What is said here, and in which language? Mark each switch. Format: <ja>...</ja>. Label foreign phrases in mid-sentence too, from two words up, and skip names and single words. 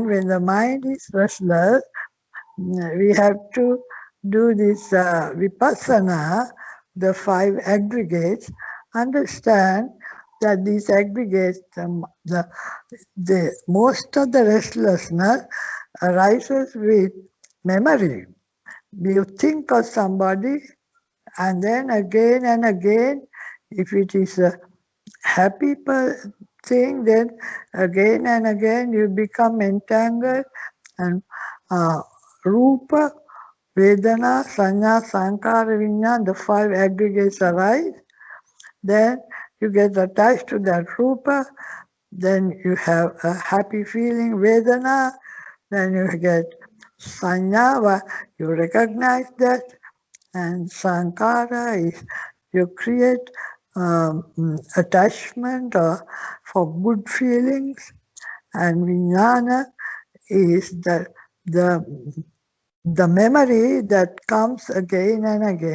<en>When the mind is restless, we have to do this vipassana, the 5 aggregates, understand that these aggregates, the most of the restlessness arises with memory. You think of somebody, and then again and again, if it is a happy thing, then again and again you become entangled, and</en> <pi>rupa, vedana, sanya, sankara, vinyana,</pi> <en>the 5 aggregates arise. Then you get attached to that rupa, then you have a happy feeling, vedana, then you get sanya, you recognize that, and sankara is you create attachment for good feelings, and vijnana is the memory that comes again and again.</en>